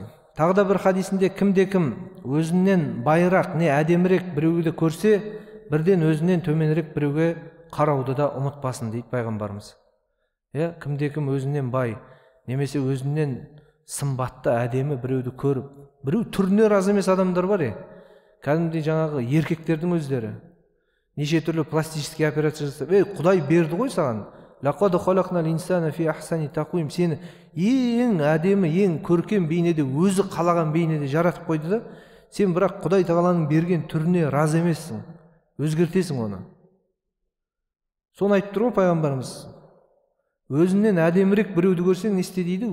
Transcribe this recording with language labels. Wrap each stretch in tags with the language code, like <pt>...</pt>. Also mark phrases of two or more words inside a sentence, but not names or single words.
<kk>Тағы да бір хадисінде кімде-кім өзінен байырақ не әдемірек біреуді көрсе, бірден өзінен төменірек біреуге қарауды да ұмытпасын дейді пайғамбарымыз. Кімде-кім өзінен бай, немесе өзінен сымбатты әдемі біреуді көріп, біреу түріне разы емес адамдар бар. Кәдімгідей жаңағы еркектердің өздері неше түрлі</kk> <ru>пластический операция</ru> <kk>жасап, Құдай берді ғой саған.</kk> <ar>لقد خلقنا الإنسان في أحسن تقويم.</ar> <kk>Сені ең әдемі, ең көркем бейнеде, өзі қалаған бейнеде жаратып қойды да, сен бірақ Құдай Тағаланың берген түріне разы емессің, өзгертесің оны. Соны айтып тұр ғой пайғамбарымыз. Өзіңнен әдемірек біреуді көрсең не істе дейді?</kk>